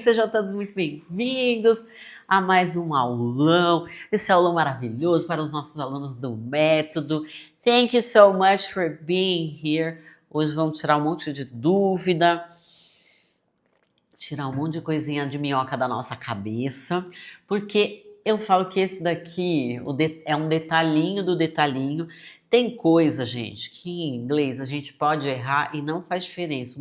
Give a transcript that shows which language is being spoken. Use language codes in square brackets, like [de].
[pt] Sejam todos muito bem-vindos a mais um aulão. Esse aulão maravilhoso para os nossos alunos do método. [en] Thank you so much for being here. [pt] Hoje vamos tirar um monte de dúvida, tirar um monte de coisinha de minhoca da nossa cabeça, porque eu falo que esse daqui é um detalhinho do detalhinho. Tem coisa, gente, que em inglês a gente pode errar e não faz diferença.